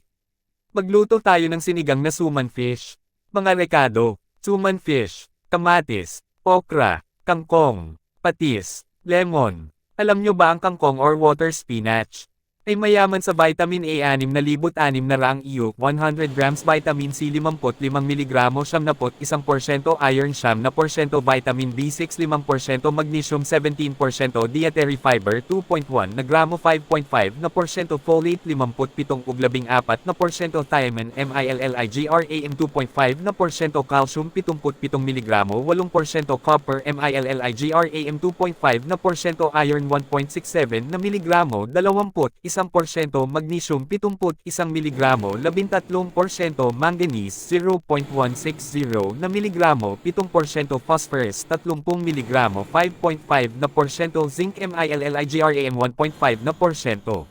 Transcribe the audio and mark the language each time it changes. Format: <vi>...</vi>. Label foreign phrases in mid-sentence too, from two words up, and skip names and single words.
<tl>Magluto tayo ng sinigang na suman fish. Mga rekado, suman fish, kamatis, okra, kangkong, patis, lemon. Alam nyo ba ang kangkong or</tl> <en>water spinach</en> <tl>ay mayaman sa</tl> <en>vitamin A</en> <tl>6,600 EU, 100 grams</tl> <en>vitamin C 55 mg 71% iron 9% vitamin B6 5% magnesium 17% dietary fiber 2.1</en> <tl>na gramo</tl> <en>5.5% folate 57.14% thiamine MILLIGRAM 2.5% calcium 77 mg 8% copper MILLIGRAM 2.5% iron 1.67</en> <tl>na miligramo</tl> <en>21% magnesium 71 mg 13% manganese 0.160</en> <tl>na miligramo</tl> <en>7% phosphorus 30 mg 5.5% zinc MILLIGRAM 1.5%.</en>